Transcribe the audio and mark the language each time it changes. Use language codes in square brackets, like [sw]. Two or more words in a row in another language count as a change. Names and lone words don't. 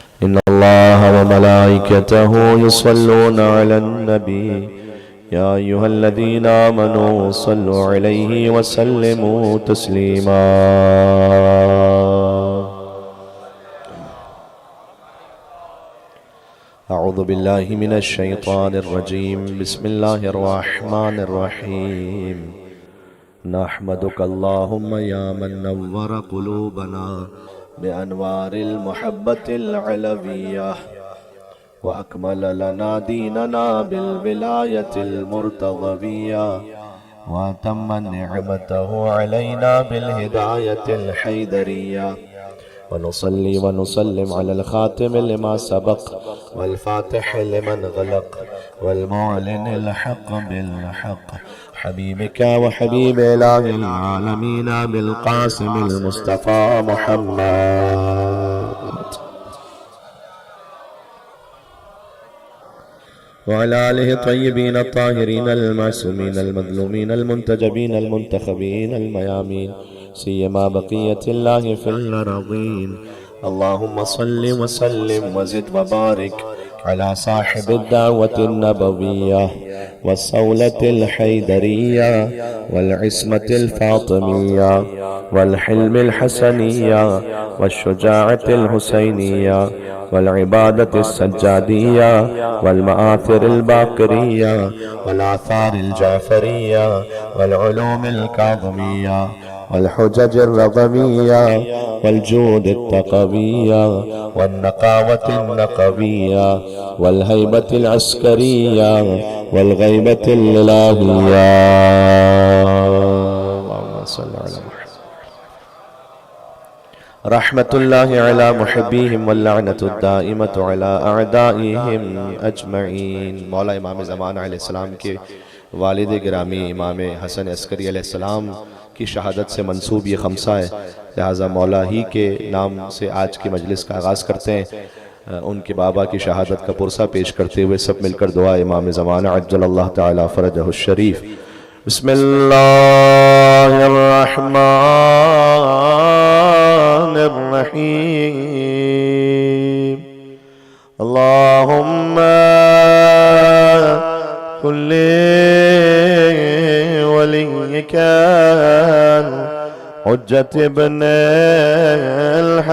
[ar] إن الله وملائكته يصلون على النبي يا أيها الذين آمنوا صلوا عليه وسلموا تسليما. أعوذ بالله من الشيطان الرجيم. بسم الله الرحمن الرحيم. نحمدك اللهم يا من نور قلوبنا بأنوار المحبة العلوية وأكمل لنا ديننا بالولاية المرتضوية وتمم نعمته علينا بالهداية الحيدرية ونصلي ونسلم على الخاتم لما سبق والفاتح لما انغلق والمعلن الحق بالحق حبيبك وحبيب إله العالمين بالقاسم المصطفى محمد وعلى آله الطيبين الطاهرين المعصومين المظلومين المنتجبين المنتخبين الميامين سيما بقية الله في الأرضين. اللهم صل وسلم وزد وبارك على صاحب الدعوة النبوية والصولة الحيدرية والعصمة الفاطمية والحلم الحسنية والشجاعة الحسينية والعبادة السجادية والمآثر الباقرية والآثار الجعفرية والعلوم الكاظمية والحجج الرضوية والجود التقوية والنقاوة النقوية والهيبة العسكرية والغيبة الإلهية. اللهم صل على رحمة الله على محبيهم واللعنة الدائمة على أعدائهم أجمعين. [ur] مولا امام زمان علیہ السلام کے والد گرامی امام حسن عسکری علیہ السلام کی شہادت سے منسوب یہ خمسہ ہے، لہٰذا مولا ہی کے نام سے آج کی مجلس کا آغاز کرتے ہیں. ان کے بابا کی شہادت کا پرسہ پیش کرتے ہوئے سب مل کر دعا امام زمانہ [ar] عجل الله تعالى فرجه شريف. بسم الله الرحمن الرحيم. اللهم كل وليك حجة ابن